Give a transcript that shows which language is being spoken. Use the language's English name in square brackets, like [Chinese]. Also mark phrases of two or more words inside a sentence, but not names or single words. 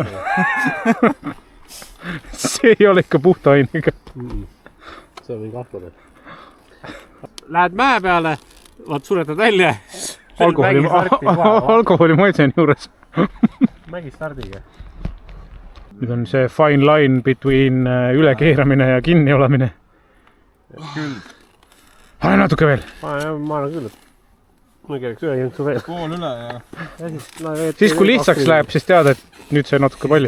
[Estonian] See ei ole ikka puhta ainega. See on kahtlane. Lähed mäe peale, vaat suretad välja. Alkoholi maitsen juures. Mägistardiga. Nüüd on see [English] fine line between [Estonian] ülekeeramine ja kinni olemine. Küll. Pane natuke veel. Ma arvan küll, et ma keeraks ühe jõnksu veel. Pool üle ja... Siis kui lihtsaks läheb, siis tead, et nüüd see natuke palju.